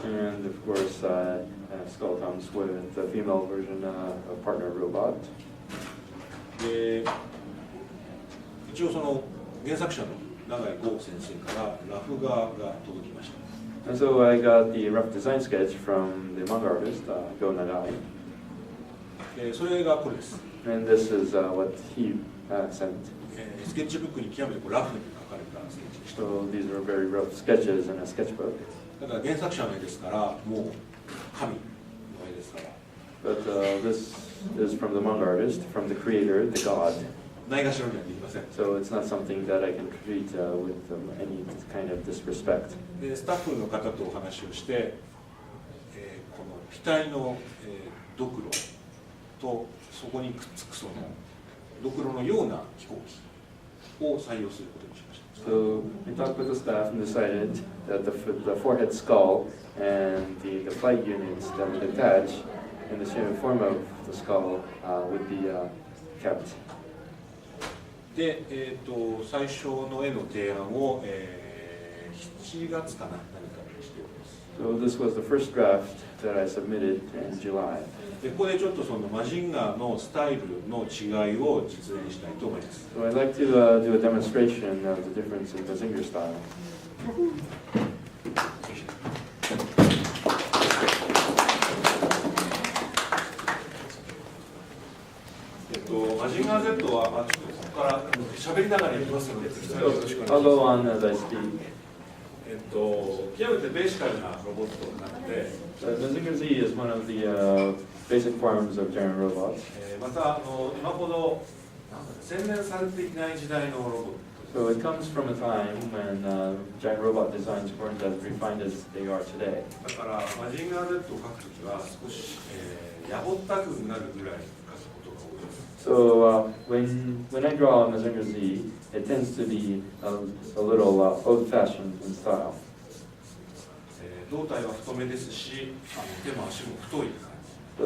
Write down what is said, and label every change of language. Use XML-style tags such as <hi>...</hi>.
<en>And of course, Skull comes with the female version of partner robot.</en> <ja>一応その原作者の永井剛先生からラフ画が届きました。</ja> <en>And so I got the rough design sketch from the manga artist, Go Nagai.</en> <ja>それがこれです。</ja> <en>And this is what he sent.</en> <ja>スケッチブックに極めてラフに描かれたスケッチでした。</ja> <en>So these are very rough sketches in a sketchbook.</en> <ja>だから原作者の絵ですから、もう神の絵ですから。</ja> <en>But this is from the manga artist, from the creator, the god.</en> <ja>ないがしろにはできません。</ja> <en>So it's not something that I can treat with any kind of disrespect.</en> <ja>でスタッフの方とお話をして、この額の、ドクロとそこにくっつくそのドクロのような飛行機を採用することにしました。</ja> <en>So we talked with the staff and decided that the forehead skull and the flight units that would attach in the form of the skull would be kept.</en> <ja>で、最初の絵の提案を、7月かな、何かにしております。</ja> <en>So this was the first draft that I submitted in July.</en> <ja>で、ここでちょっとそのマジンガーのスタイルの違いを実演したいと思います。</ja> <en>So I'd like to do a demonstration of the difference in Mazinger style.</en> <ja>マジンガー Z は、ちょっとここから喋りながらやりますので、よろしくお願いします。</ja> <en>go on as I speak.</en> <ja>極めてベーシカルなロボットなので、</ja> <en>Mazinger Z is one of the basic forms of giant robots.</en> <ja>また今ほど洗練されていない時代のロボット。</ja> <en>So it comes from a time when giant robot designs weren't as refined as they are today.</en> <ja>だからマジンガー Z を描くときは少し、やぼったくなるぐらい描くことが多いです。</ja> <en>So when I draw Mazinger Z, it tends to be a little old-fashioned in style.</en> <ja>胴体は太めですし、手も足も太い感じ。</ja>